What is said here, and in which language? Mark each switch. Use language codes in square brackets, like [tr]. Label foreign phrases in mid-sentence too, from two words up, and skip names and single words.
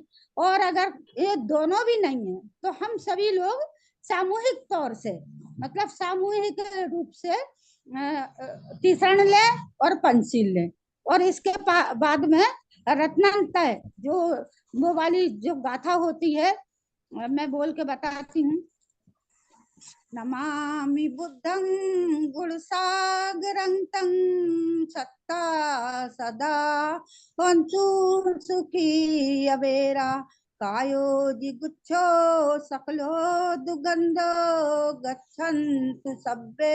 [hi] और अगर ये दोनों भी नहीं है तो हम सभी लोग सामूहिक तौर से मतलब सामूहिक रूप से तीसरण ले और पंचशील ले, और इसके बाद में रत्नांतय जो वो वाली जो गाथा होती है, मैं बोल के बताती हूँ। [pi] नमामि बुद्धं गुणसागरं तं सत्ता सदा वन्तु सुखी अवेरा कायो जिगुच्छो सकलो दुगंधो गच्छन्तु सब्बे